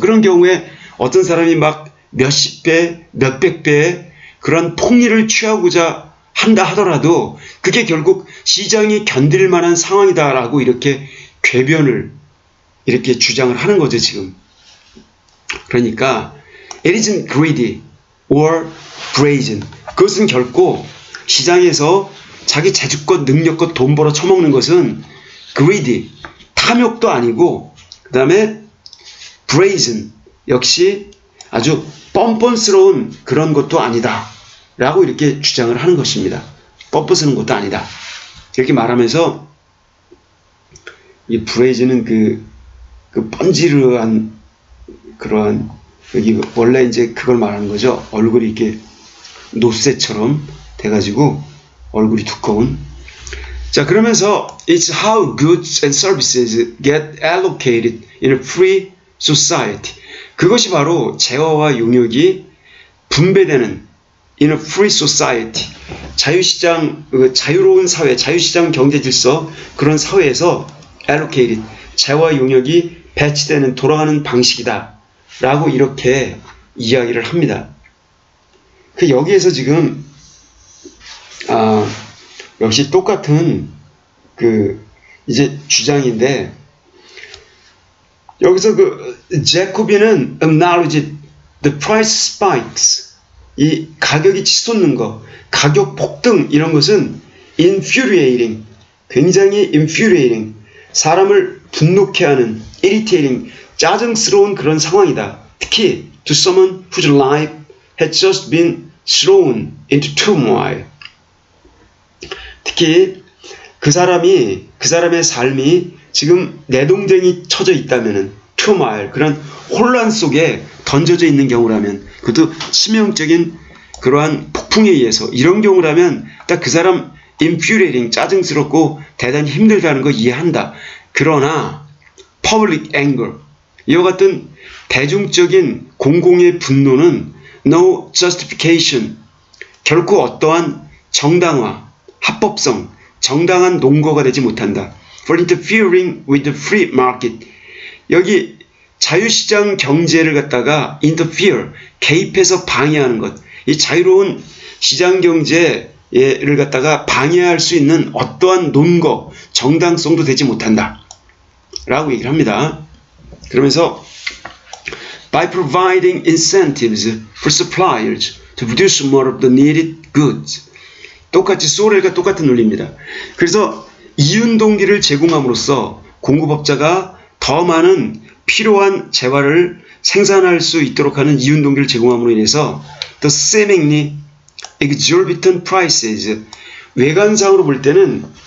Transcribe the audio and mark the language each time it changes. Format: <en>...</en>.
<ko>그런 경우에 어떤 사람이 막 몇십 배, 몇백 배의 그런 폭리를 취하고자 한다 하더라도 그게 결국 시장이 견딜 만한 상황이다라고 이렇게 궤변을 이렇게 주장을 하는 거죠, 지금. 그러니까</ko> <en>it isn't greedy or brazen.</en> <ko>그것은 결코 시장에서 자기 재주껏 능력껏 돈 벌어 처먹는 것은 greedy, 탐욕도 아니고, 그 다음에 brazen, 역시 아주 뻔뻔스러운 그런 것도 아니다 라고 이렇게 주장을 하는 것입니다. 뻔뻔스러운 것도 아니다 이렇게 말하면서, 이 brazen은 그 번지르한 그러한, 여기 원래 이제 그걸 말하는 거죠. 얼굴이 이렇게 노쇠처럼 돼가지고 얼굴이 두꺼운. 자, 그러면서</ko> <en>it's how goods and services get allocated in a free society.</en> <ko>그것이 바로 재화와 용역이 분배되는</ko> <en>in a free society.</en> <ko>자유시장, 자유로운 사회, 자유시장 경제 질서, 그런 사회에서 allocated, 재화 용역이 배치되는, 돌아가는 방식이다 라고 이렇게 이야기를 합니다. 여기에서 지금 역시 똑같은 이제 주장인데, 여기서 제코비는</ko> <en>acknowledged the price spikes,</en> <ko>이 가격이 치솟는 거, 가격 폭등, 이런 것은 infuriating, 굉장히 infuriating, 사람을 분노케 하는, irritating, 짜증스러운 그런 상황이다. 특히</ko> <en>to someone whose life had just been thrown into turmoil.</en> <ko>특히 그 사람의 삶이 지금 내동댕이 쳐져 있다면은, turmoil, 그런 혼란 속에 던져져 있는 경우라면, 그것도 치명적인 그러한 폭풍에 의해서, 이런 경우라면 딱 그 사람 infuriating, 짜증스럽고 대단히 힘들다는 거 이해한다. 그러나</ko> <en>public anger,</en> <ko>이와 같은 대중적인 공공의 분노는</ko> <en>no justification,</en> <ko>결코 어떠한 정당화, 합법성, 정당한 논거가 되지 못한다.</ko> <en>for interfering with the free market.</en> <ko>여기 자유시장 경제를 갖다가 interfere, 개입해서 방해하는 것, 이 자유로운 시장 경제를 갖다가 방해할 수 있는 어떠한 논거, 정당성도 되지 못한다 라고 얘기를 합니다. 그러면서</ko> <en>by providing incentives for suppliers to produce more of the needed goods.</en> <ko>똑같이 소렐과 똑같은 논리입니다. 그래서 이윤동기를 제공함으로써 공급업자가 더 많은 필요한 재화를 생산할 수 있도록 하는 이윤동기를 제공함으로 인해서</ko> <en>the seemingly exorbitant prices,</en> <ko>외관상으로 볼 때는</ko>